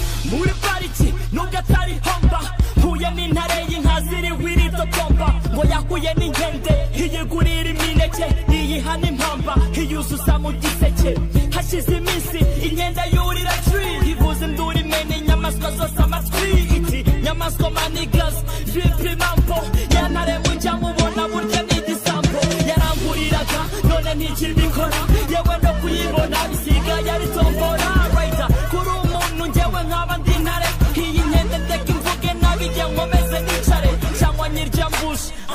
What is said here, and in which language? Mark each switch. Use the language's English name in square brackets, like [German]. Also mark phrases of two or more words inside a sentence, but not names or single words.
[Kinyarwanda] Muri pariki, nubwo atari homba, mpuye n'intare y'inka ziri wiritotomba, ngo yahuye n'inkende. Iyigurira imineke, iyihana impamba, iyuzuza mu giseke. Hashize iminsi, inkende yurira tree. Ivuza induru imena inyamaswa zose amatwi. Iti, "Nyamaswa manigas, [Swahili] vipi mambo?" [Kinyarwanda] Yantare mujya mubona burya ni igisambo. Yaranguriraga, none ntikibikora. Yewe no kuyibona bisigaye ari tombora. Rider, kuri umuntu njyewe nkaba ndi intare. Iyi nkende ndeka imvuge nabi, njye nkomeze nicare. Cyangwa nyirya mbushi.